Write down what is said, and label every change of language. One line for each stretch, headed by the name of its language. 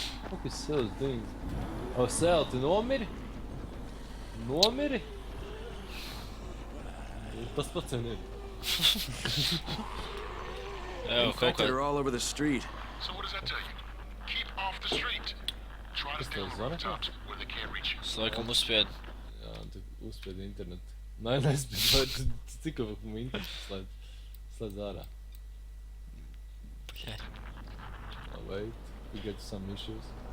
English: What is Cell doing? Oh, Cell,
Latvian: tu nomiri? Nomiri? Tas pats jau ir.
English: Infected are all over the street. So what does that tell you? Keep off the street. Try to stay on the rooftops where they can't reach you.
Latvian: Es laikam uzspied. Jā, tu uzspiedi internetu. Nē, tu tikko mu internetu slēdz ārā.
English: Oh, wait, we got some issues.